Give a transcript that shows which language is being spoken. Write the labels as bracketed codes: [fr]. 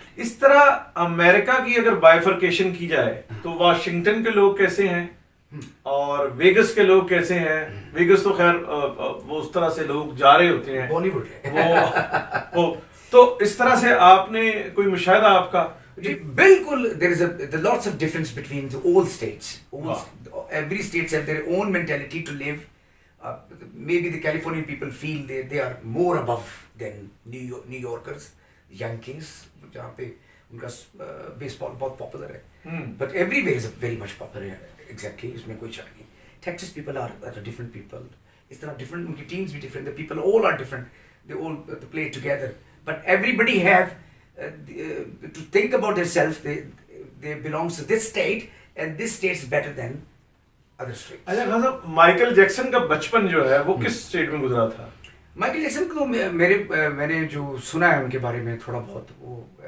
[ur] اس طرح امریکہ کی اگر بائیفرکیشن کی جائے تو واشنگٹن کے لوگ کیسے ہیں اور ویگس کے لوگ کیسے ہیں؟ ویگس تو خیر وہ اس طرح سے لوگ جا رہے ہوتے ہیں, بالی ووڈ. تو اس طرح سے آپ نے کوئی مشاہدہ آپ کا؟ جی بالکل. [en] there is a lots of difference between the all states. Every states have their own mentality to live. Maybe the Californian people feel they are more above than New Yorkers, Yankees, [ur] جہاں پہ ان کا بیس بال بہت popular ہے. [en] But everywhere is very much popular. [ur] Exactly, اس میں کوئی شک نہیں. [en] Texas people are different people. [ur] اس طرح different, ان کی teams بھی different. [en] The people all are different. They all play together. But everybody have to think about themselves. They belongs to this state and this state is better than other states. [ur] اچھا خان صاحب, Michael Jackson کا بچپن جو ہے وہ کس state میں گزرا تھا؟ مائیکل جیکسن کو میں نے جو سنا ہے ان کے بارے میں تھوڑا بہت, وہ